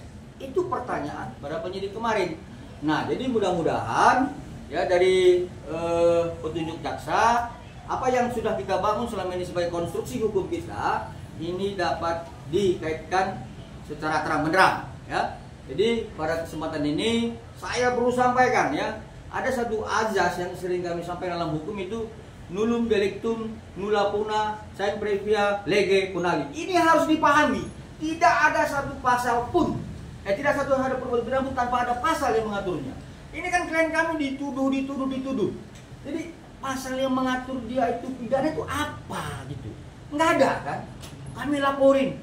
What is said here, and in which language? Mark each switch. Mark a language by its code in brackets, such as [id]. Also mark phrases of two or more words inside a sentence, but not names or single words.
[id] Itu pertanyaan pada penyidik kemarin. Nah, jadi mudah-mudahan ya dari petunjuk jaksa, apa yang sudah kita bangun selama ini sebagai konstruksi hukum kita ini dapat dikaitkan secara terang-benderang ya. Jadi pada kesempatan ini saya perlu sampaikan ya, ada satu azas yang sering kami sampaikan dalam hukum itu [la] nullum delictum nulla puna sempre via lege punali. [id] Ini harus dipahami. Tidak ada satu pasal pun, tidak satu ada perbuatan pidana pun tanpa ada pasal yang mengaturnya. Ini kan klien kami dituduh. Jadi pasal yang mengatur dia itu pidana itu apa gitu? Nggak ada kan? Kami laporin.